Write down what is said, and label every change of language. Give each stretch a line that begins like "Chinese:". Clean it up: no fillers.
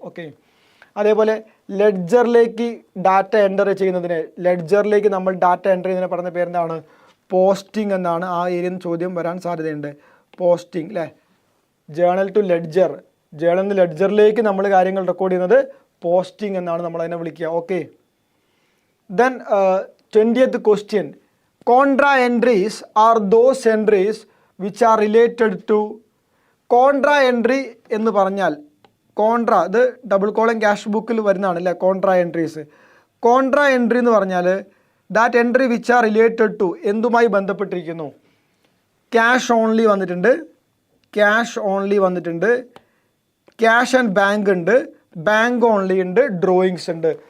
Malayalam: Okay, അതേപോലെ ലെഡ്ജറിലേക്ക് data enter ചെയ്യുന്നതിന്, ലെഡ്ജറിലേക്ക് നമ്മൾ ഡാറ്റ എൻ്റർ ചെയ്യുന്നതിന് പറഞ്ഞ പേരെന്താണ്? പോസ്റ്റിംഗ് എന്നാണ്. ആ ഏരിയയിൽ നിന്ന് ചോദ്യം വരാൻ സാധ്യതയുണ്ട്. പോസ്റ്റിംഗ് അല്ലേ. ജേണൽ ടു ലെഡ്ജർ, ജേണലിൽ നിന്ന് ലെഡ്ജറിലേക്ക് നമ്മൾ കാര്യങ്ങൾ റെക്കോർഡ് ചെയ്യുന്നത് പോസ്റ്റിംഗ് എന്നാണ് നമ്മൾ അതിനെ വിളിക്കുക.
English: Okay, then 20th question. Contra entries are those entries which are related to
Malayalam: contra entry എന്ന് പറഞ്ഞാൽ കോൺട്രാ ഇത് ഡബിൾ കോളം ക്യാഷ് ബുക്കിൽ വരുന്നതാണ് അല്ലേ കോൺട്രാ എൻട്രീസ്. കോൺട്രാ എൻട്രി എന്ന് പറഞ്ഞാൽ
English: that entry which are related to
Malayalam: എന്തുമായി ബന്ധപ്പെട്ടിരിക്കുന്നു? ക്യാഷ് ഓൺലി വന്നിട്ടുണ്ട്, ക്യാഷ് ഓൺലി വന്നിട്ടുണ്ട്, ക്യാഷ് ആൻഡ് ബാങ്ക് ഉണ്ട്, ബാങ്ക് ഓൺലി ഉണ്ട്, ഡ്രോയിങ്സ് ഉണ്ട്.